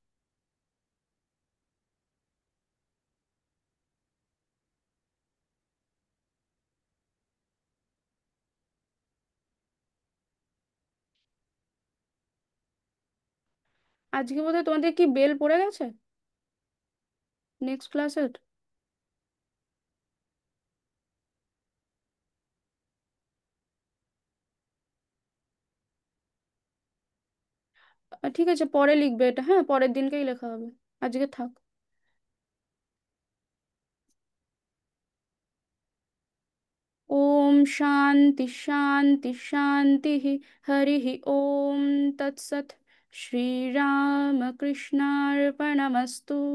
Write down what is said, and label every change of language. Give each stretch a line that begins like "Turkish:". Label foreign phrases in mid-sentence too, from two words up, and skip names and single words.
Bangla: আজকে বোধহয় তোমাদের কি বেল পড়ে গেছে
English: next class?
Bangla: ঠিক আছে, পরে লিখবে এটা, হ্যাঁ, পরের দিনকেই লেখা হবে। আজকে থাক।
Sanskrit: ओम शांति शांति शांति। हरि ओम तत्सत्। श्री राम कृष्णार्पणमस्तु।